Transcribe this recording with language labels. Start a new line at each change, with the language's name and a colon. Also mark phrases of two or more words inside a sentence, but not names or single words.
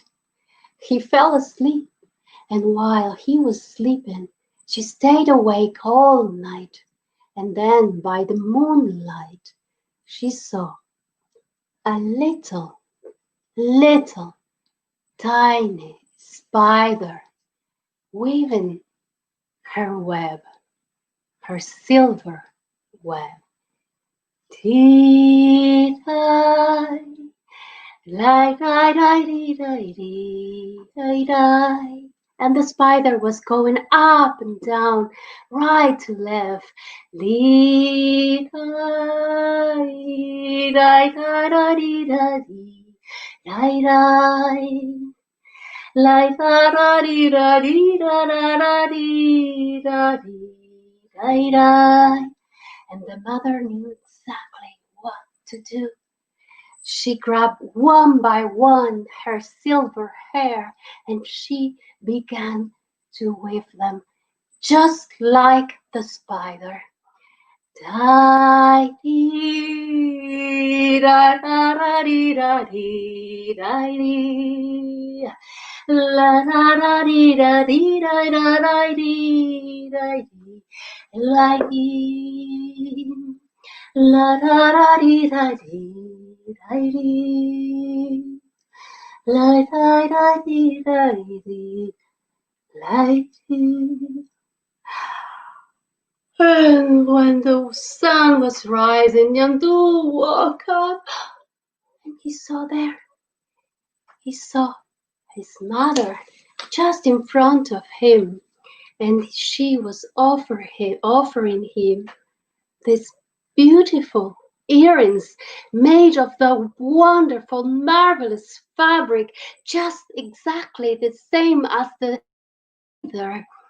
English: He fell asleep, and while he was sleeping, she stayed awake all night, and then by the moonlight she saw a little tiny spider weaving her web, her silver web. Tea-dye, lie-dye-dye-dee-dye-dee-dye-dye. And the spider was going up and down, right to left. Lie-dye-dye-dye-dee-dye-dye-dye. Lie-dye-dye-dee-dye-dye-dye-dye. And the mother knew exactly what to do. She grabbed one by one her silver hair and she began to weave them just like the spider. Da-dee-da-da-da-dee-da-dee-da-dee. La-da-da-dee-da-dee-da-dee-da-dee. La-dee. La-da-da-dee-da-dee. And when the sun was rising, Nyandu woke up and he saw his mother just in front of him, and she was offering him these beautiful earrings made of the wonderful, marvelous fabric, just exactly the same as the mother.